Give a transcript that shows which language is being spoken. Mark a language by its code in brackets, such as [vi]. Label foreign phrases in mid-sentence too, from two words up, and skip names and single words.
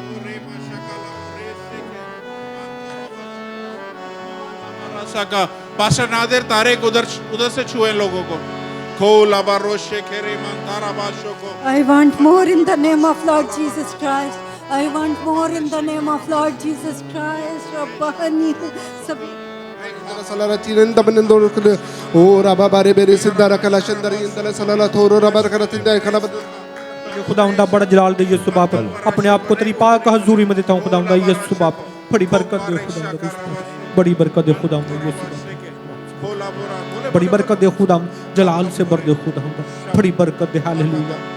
[ur] پاسٹر نادر طارق ادھر سے چھوئے لوگوں کو. [en] I want more in the name of Lord Jesus Christ. I want more in the name of Lord Jesus Christ. Rabbani sabi salala tinen daben dor kule o raba bare bere siddara kala shandari indala salala thoro raba kala tinda kala [ur] خداوندا بڑا جلال دے یسوع باپ، اپنے آپ کو تیری پاک حضوری میں دیتا ہوں. خداوندا یسوع باپ بڑی برکت دے. خداوندا بڑی برکت دے. خداوندا یسوع باپ بڑی برکت دے. خداوندا جلال سے بھر دے۔ خداوندا بڑی برکت دے۔ ہالیلویاہ.